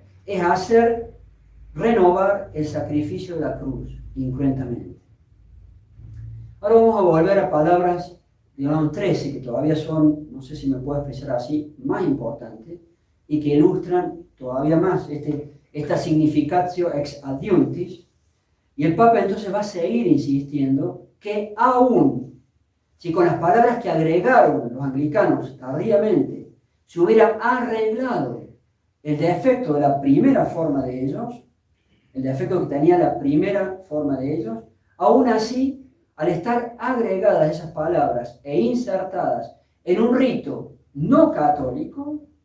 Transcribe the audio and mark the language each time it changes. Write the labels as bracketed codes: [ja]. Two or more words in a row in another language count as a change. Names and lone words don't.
[es] Es hacer renovar el sacrificio de la cruz, incruentamente. Ahora vamos a volver a palabras de León XIII, que todavía son, no sé si me puedo expresar así, más importantes, y que ilustran todavía más esta [la] significatio ex adiuntis. [es] Y el Papa entonces va a seguir insistiendo que aún si con las palabras que agregaron los anglicanos tardíamente se hubiera arreglado el defecto de la primera forma de ellos, el defecto que tenía la primera forma de ellos, aún así, al estar agregadas esas palabras e insertadas en un rito no católico,